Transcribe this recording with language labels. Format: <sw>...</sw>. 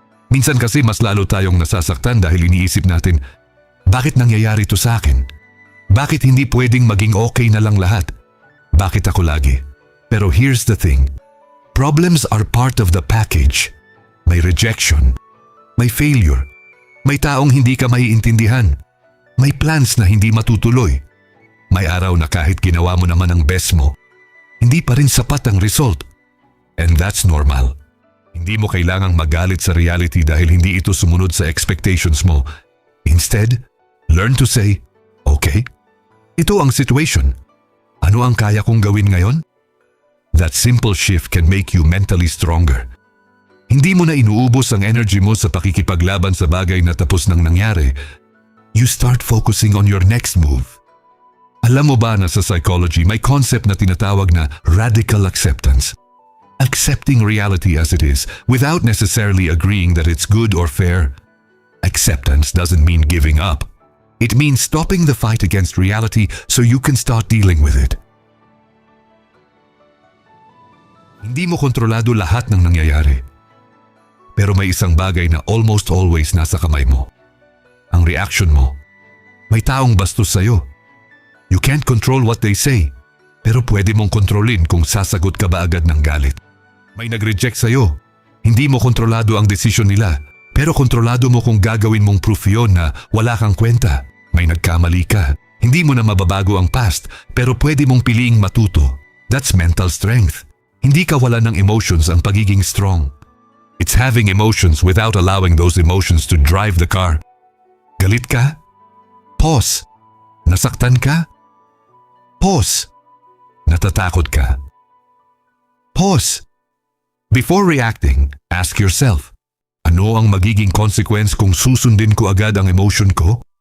<tl>Minsan kasi mas lalo tayong nasasaktan dahil iniisip natin, bakit nangyayari to sa akin? Bakit hindi pwedeng maging okay na lang lahat? Bakit ako lagi?</tl> <en>Pero here's the thing. Problems are part of the package.</en> <tl>May rejection. May failure. May taong hindi ka maiintindihan. May plans na hindi matutuloy. May araw na kahit ginawa mo naman ang best mo, hindi pa rin sapat ang result.</tl> <en>And that's normal.</en> <tl>Hindi mo kailangang magalit sa reality dahil hindi ito sumunod sa expectations mo.</tl> <en>Instead, learn to say, okay,</en> <tl>ito ang situation. Ano ang kaya kong gawin ngayon?</tl> <en>That simple shift can make you mentally stronger.</en> <tl>Hindi mo na inuubos ang energy mo sa pakikipaglaban sa bagay na tapos nang nangyari.</tl> <en>You start focusing on your next move.</en> <tl>Alam mo ba na sa psychology may concept na tinatawag na radical acceptance?</tl> <en>Accepting reality as it is without necessarily agreeing that it's good or fair. Acceptance doesn't mean giving up. It means stopping the fight against reality so you can start dealing with it.</en> <tl>Hindi mo kontrolado lahat ng nangyayari. Pero may isang bagay na almost always nasa kamay mo. Ang reaction mo. May taong bastos sa'yo.</tl> <en>You can't control what they say.</en> <tl>Pero pwede mong kontrolin kung sasagot ka ba agad ng galit. May nag-reject sa'yo. Hindi mo kontrolado ang desisyon nila. Pero kontrolado mo kung gagawin mong proof yun na wala kang kwenta. May nagkamali ka. Hindi mo na mababago ang past. Pero pwede mong piliing matuto.</tl> <en>That's mental strength.</en> <tl>Hindi ka wala ng emotions ang pagiging strong.</tl> <en>It's having emotions without allowing those emotions to drive the car.</en> <tl>Galit ka? Pause. Nasaktan ka? Pause. Natatakot ka? Pause.</tl> <en>Before reacting, ask yourself,</en> <tl>ano ang magiging consequence kung susundin ko agad ang emotion ko?</tl>